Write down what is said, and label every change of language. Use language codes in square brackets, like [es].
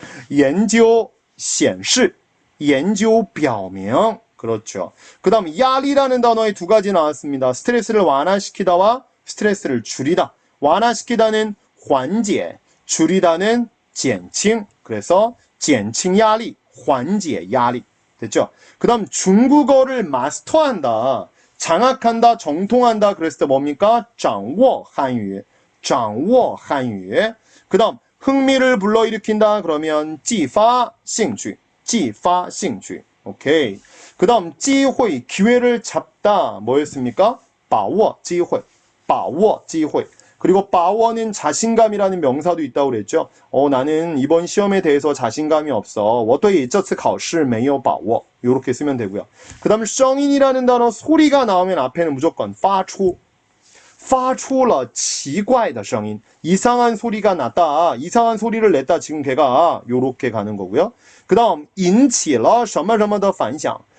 [zh] 研究显示, 研究表明. [ko] 그렇죠. 그 다음 야리라는 단어에 두 가지 나왔습니다. 스트레스를 완화시키다와 스트레스를 줄이다. 완화시키다는 缓解, 줄이다는 减轻. [zh] 그래서 减轻压力, 缓解压力. [ko] 됐죠? 그 다음 중국어를 마스터한다, 장악한다, 정통한다. 그랬을 때 뭡니까? [zh] 掌握汉语, 掌握汉语. [ko] 그 다음 흥미를 불러일으킨다. 그러면 [zh] 激发兴趣, 激发兴趣. [ko] 오케이. 그 다음 机会, 기회를 잡다. 뭐였습니까? [zh] 把握机会, 把握机会. [ko] 그리고 把握는 자신감이라는 명사도 있다고 그랬죠. 나는 이번 시험에 대해서 자신감이 없어. [zh] 我对这次考试没有把握. [ko] 이렇게 쓰면 되고요. 그 다음 声音이라는 단어, 소리가 나오면 앞에는 무조건 发出. [zh] 发出了奇怪的声音. [ko] 이상한 소리가 났다. 이상한 소리를 냈다. 지금 걔가 요렇게 가는 거고요. 그 다음 [zh] 引起了什么什么的反响.